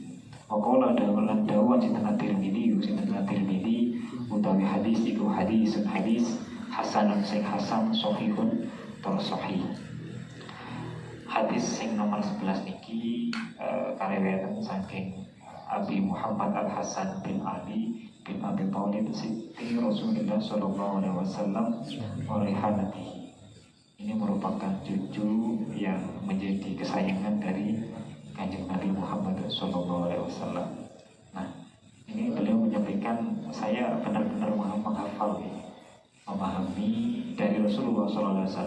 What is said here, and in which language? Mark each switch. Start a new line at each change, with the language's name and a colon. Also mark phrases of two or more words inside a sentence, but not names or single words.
Arabic: Waqala dawalan dawan
Javanese: sinten At-Tirmidzi sinten At-Tirmidzi utawi hadis iku hadis hasanun sing hasan sahihun tur sahih. Hadis sing nomor 11 niki kariwayatan saking Abi Muhammad Al-Hasan bin Ali bin Abi Thalib Siti Rasulullah
Arabic: sallallahu alaihi wasallam wa rihanatihi.
Indonesian: Ini merupakan cucu yang menjadi kesayangan dari Kanjeng Nabi Muhammad SAW. Nah, ini beliau menyampaikan saya benar-benar menghafal, memahami dari Rasulullah SAW.